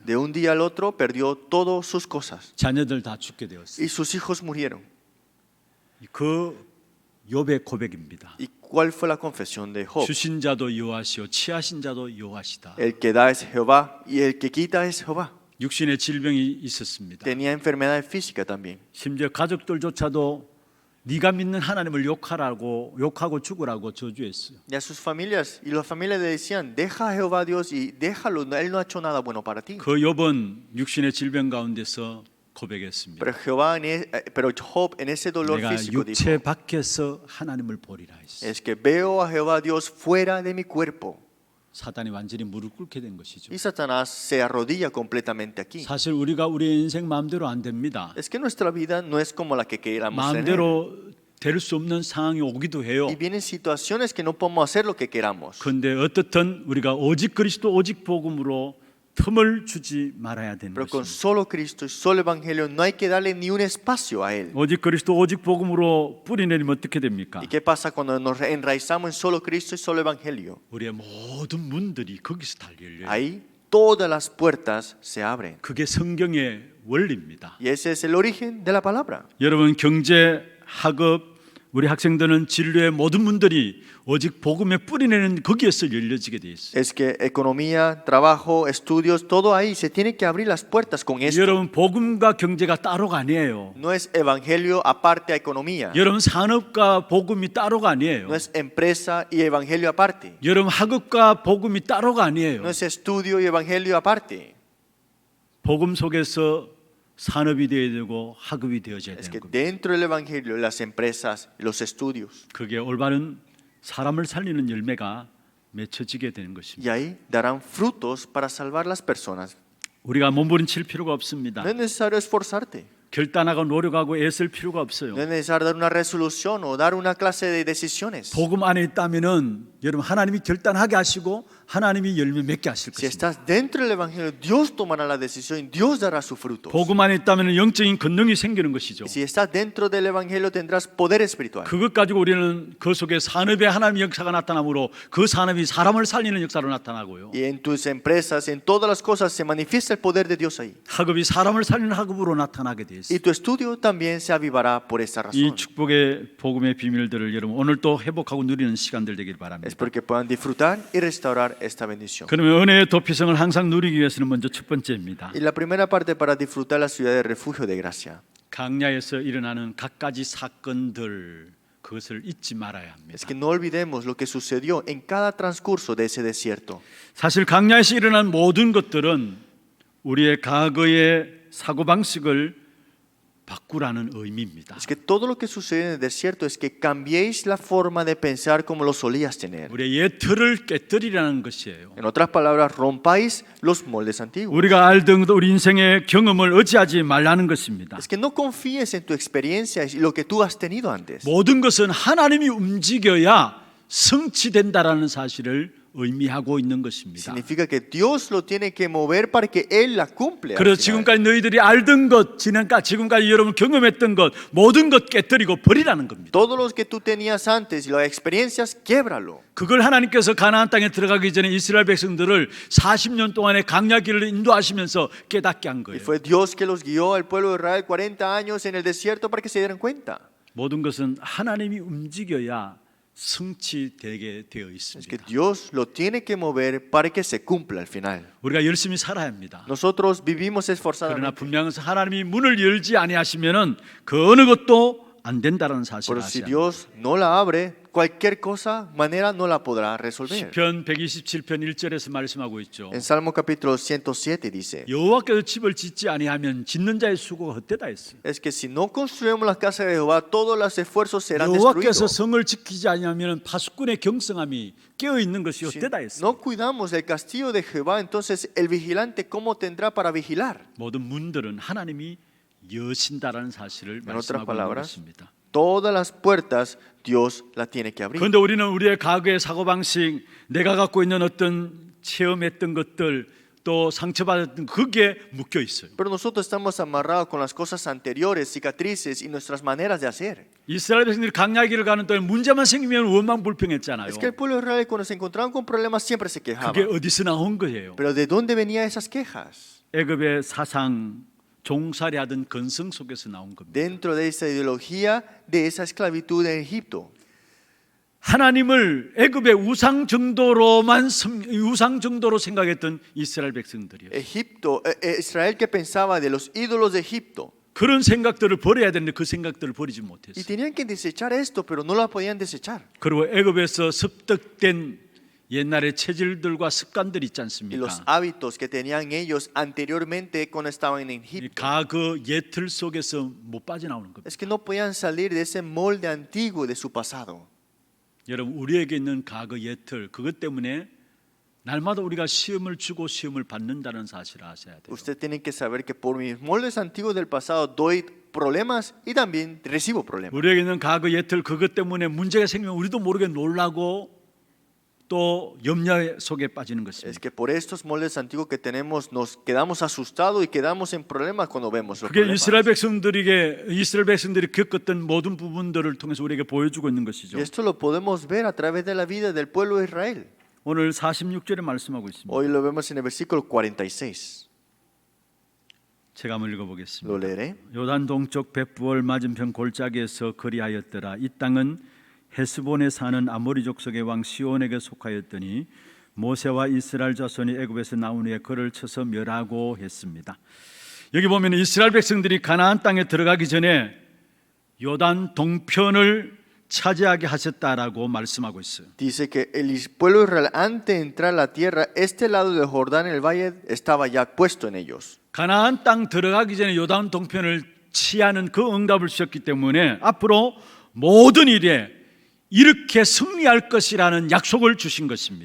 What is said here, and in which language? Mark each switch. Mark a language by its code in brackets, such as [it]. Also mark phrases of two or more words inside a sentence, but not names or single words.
[es] De un día al otro perdió todas sus cosas [ko] 자녀들 다 죽게 되었어요. [es] y sus hijos murieron. [ko] 그 욥의 고백입니다. [es] ¿Y cuál fue la confesión de Job? [ko] 주신 자도 여호와시요 취하신 자도 여호와시다. [es] El que da es Jehová y el que quita es Jehová. [ko] 육신의 질병이 있었습니다. [es] Tenía enfermedad física también. [ko] 심지어 가족들조차도 네가 믿는 하나님을 욕하고 죽으라고 저주했어요. [es] Y a sus familias, y las familias le decían, deja a Jehová Dios y déjalo, él no ha hecho nada bueno para ti. [ko] 그 욥은 육신의 질병 가운데서 고백했습니다. [es] Pero Job en ese dolor [ko] 내가 [es] físico [ko] 육체 [es] dijo, [ko] 밖에서 하나님을 보리라 했어요. [es] es que veo a Jehová Dios fuera de mi cuerpo. [ko] 사단이 완전히 무릎 꿇게 된 것이죠. [es] Y Satanás se arrodilla completamente aquí. [ko] 사실 우리가 우리의 인생 마음대로 안 됩니다. [es] Es que nuestra vida no es como la que queramos tener. [ko] 마음대로 될 수 없는 상황이 오기도 해요. [es] Y vienen situaciones que no podemos hacer lo que queramos. [ko] 그런데 어떻든 우리가 오직 그리스도 오직 복음으로 틈을 주지 말아야 되는 [es] Pero con [ko] 것입니다. [es] solo Cristo y solo Evangelio no hay que darle ni un espacio a Él. [ko] 오직 그리스도 오직 복음으로 뿌리 내리면 어떻게 됩니까? [es] ¿Y qué pasa cuando nos enraizamos en solo Cristo y solo Evangelio? [ko] 우리의 모든 문들이 거기서 다 열려요. [es] Ahí todas las puertas se abren. [ko] 그게 성경의 원리입니다. [es] Y ese es el origen de la palabra. [ko] 여러분 경제, 학업, 우리 학생들은 진로의 모든 문들이 오직 복음에 뿌리내는 거기에서 열려지게 돼 있어요. [es] Es que economía, trabajo, estudios, todo ahí se tiene que abrir las puertas con esto. [ko] 여러분 복음과 경제가 따로가 아니에요. [es] No es evangelio aparte a economía. [ko] 여러분 산업과 복음이 따로가 아니에요. [es] No es empresa y evangelio aparte. [ko] 여러분 학업과 복음이 따로가 아니에요. [es] No es estudio y evangelio aparte. [ko] 복음 속에서 산업이 되어야 되고 학업이 되어져야 [es] Es [ko] 되는 [es] que [ko] 겁니다. [es] dentro del evangelio, las empresas, los estudios. [ko] 그게 올바른 사람을 살리는 열매가 맺혀지게 되는 것입니다. [es] Y ahí darán frutos para salvar las personas. [ko] 우리가 몸부림칠 필요가 없습니다. [es] No es necesario esforzarte. [ko] 결단하고 노력하고 애쓸 필요가 없어요. [es] No es necesario dar una resolución o dar una clase de decisiones. [ko] 복음 안에 있다면은 여러분 하나님이 결단하게 하시고 하나님이 열매 맺게 하실 [es] Si [ko] 것입니다. [es] estás dentro del Evangelio, Dios tomará la decisión y Dios dará sus frutos. [ko] 복음 안에 있다면 영적인 권능이 생기는 것이죠. [es] Y si estás dentro del Evangelio, tendrás poder espiritual. [ko] 그것 가지고 우리는 그 속에 산업의 하나님의 역사가 나타나므로 그 산업이 사람을 살리는 역사로 나타나고요. [es] Y en tus empresas, en todas las cosas, se manifiesta el poder de Dios ahí. [ko] 학업이 사람을 살리는 학업으로 나타나게 되어 [es] Y [ko] 있습니다. [es] tu estudio también se avivará por esta [ko] 이 [es] razón. [ko] 축복의 복음의 비밀들을 여러분 오늘 또 회복하고 누리는 시간들 되길 바랍니다. [es] Espero que puedan disfrutar y restaurar esta bendición. [ko] 그러면 은혜의 도피성을 항상 누리기 위해서는 먼저 첫 번째입니다. [es] Y la primera parte para disfrutar la ciudad de refugio de gracia [ko] 강야에서 일어나는 갖가지 사건들 그것을 잊지 말아야 합니다. [es] es que no olvidemos lo que sucedió en cada transcurso de ese desierto. [ko] 사실 강야에서 일어난 모든 것들은 우리의 과거의 사고방식을 바꾸라는 의미입니다. [es] Es que todo lo que sucede en el desierto es que cambiéis la forma de pensar como lo solías tener. [ko] 우리의 옛 틀을 깨뜨리라는 것이에요. [es] En otras palabras, rompáis los moldes antiguos. [ko] 우리가 알던 우리 인생의 경험을 의지하지 말라는 것입니다. [es] Es que no confíes en tu experiencia y lo que tú has tenido antes. [ko] 모든 것은 하나님이 움직여야 성취된다라는 사실을 의미하고 있는 것입니다. [es] Significa que Dios lo tiene que mover para que Él la cumple. al [ko] 그래서 [es] final. [ko] 지금까지 너희들이 알던 것, 지금까지 여러분 경험했던 것, 모든 것 깨뜨리고 버리라는 겁니다. [es] Todos los que tú tenías antes y las experiencias, québralo. [ko] 그걸 하나님께서 가나안 땅에 들어가기 전에 이스라엘 백성들을 40년 동안의 강야 길을 인도하시면서 깨닫게 한 [es] Y [ko] 거예요. [es] fue Dios que los guió al pueblo de Israel 40 años en el desierto para que se dieran cuenta. [ko] 모든 것은 하나님이 움직여야 성취되게 되어 [es] Es que [ko] 있습니다. [es] Dios lo tiene que mover para que se cumpla al final. [ko] 우리가 열심히 살아야 합니다. [es] Nosotros vivimos [ko] 그러나 [es] esforzadamente. [ko] 분명히 하나님이 문을 열지 아니하시면은 그 어느 것도 안 된다는 사실을 [es] Pero si [ko] 아셔야 합니다. [es] Dios no la abre, cualquier cosa, manera no la podrá resolver. [ko] 시편 127편 1절에서 말씀하고 있죠. [es] En Salmo capítulo 107 dice, [ko] 여호와께서 집을 짓지 아니하면 짓는 자의 수고가 헛되다 했어요. [es] es que si no construimos las casas de Jehová, todos los esfuerzos serán [ko] 여호와께서 [es] destruidos. [ko] 성을 지키지 아니하면 파수꾼의 경성함이 깨어 있는 것이 [es] Si [ko] 헛되다 했어요. [es] no cuidamos del castillo de Jehová, entonces el vigilante, ¿cómo tendrá para vigilar? [ko] 모든 문들은 하나님이 여신다라는 사실을 [es] En otras [ko] 말씀하고 있는 [es] palabras, [ko] 것입니다. [es] todas las puertas Dios las tiene que abrir. [ko] 그런데 우리는 우리의 과거의 사고방식, 내가 갖고 있는 어떤 체험했던 것들, 또 상처받았던 그게 묶여 있어요. [es] Pero nosotros estamos amarrados con las cosas anteriores, cicatrices y nuestras maneras de hacer. [ko] 이스라엘 백성들이 강야길을 가는 동안 문제만 생기면 원망불평했잖아요. [es] Es que el pueblo de Israel cuando se encontraban con problemas siempre se quejaba. [ko] 그게 어디서 나온 거예요? [es] Pero ¿de dónde venían esas quejas? [ko] 애굽의 사상, 종살이하던 건성 속에서 나온 겁니다. [es] Dentro de esa ideología de esa esclavitud en Egipto. [ko] 하나님을 애굽의 우상 정도로 생각했던 이스라엘 백성들이요. [es] Israel que pensaba de los ídolos de Egipto. [ko] 그런 생각들을 버려야 되는데 그 생각들을 버리지 [es] Y [ko] 못했어요. [es] tenían que desechar esto, pero no la podían desechar. [ko] 그리고 애굽에서 습득된 옛날의 체질들과 습관들이 있지 [es] Y [ko] 않습니까? [es] los hábitos que tenían ellos anteriormente cuando estaban en [ko] 이 [es] Egipto. [ko] 과거 옛틀 속에서 못 빠져나오는 겁니다. [es] Es que no podían salir de ese molde antiguo de su pasado. [ko] 여러분 우리에게 있는 과거 옛틀 그것 때문에 날마다 우리가 시험을 주고 시험을 받는다는 사실을 아셔야 돼요. [es] Usted tiene que saber que por mis moldes antiguos del pasado doy problemas y también recibo problemas. [ko] 우리에게 있는 과거 옛틀 그것 때문에 문제가 생기면 우리도 모르게 놀라고 또 염려 속에 빠지는 [es] Es [ko] 것입니다. [es] que por estos moldes antiguos que tenemos nos quedamos asustados y quedamos en problemas cuando vemos los [ko] 그게 [es] problemas. [ko] 이스라엘 백성들이 겪었던 모든 부분들을 통해서 우리에게 보여주고 있는 것이죠. [es] Y esto lo podemos ver a través de la vida del pueblo de Israel. [ko] 오늘 46절에 말씀하고 있습니다. [es] Hoy lo vemos en el versículo 46. [ko] 제가 한번 [es] Lo [ko] 읽어보겠습니다. [es] leeré. [ko] 요단 동쪽 벳부얼 맞은편 골짜기에서 거리하였더라. 이 땅은 헤스본에 사는 아모리 족속의 왕 시온에게 속하였더니 모세와 이스라엘 자손이 애굽에서 나온 후에 그를 쳐서 멸하고 했습니다. 여기 보면 이스라엘 백성들이 가나안 땅에 들어가기 전에 요단 동편을 차지하게 하셨다라고 말씀하고 있어요. [es] Dice que el pueblo de Israel antes de entrar a la tierra, este lado del Jordán, el valle, estaba ya puesto en ellos. [ko] 가나안 땅 들어가기 전에 요단 동편을 취하는 그 응답을 주셨기 때문에 앞으로 모든 일에 이렇게 승리할 것이라는 약속을 주신 것입니다.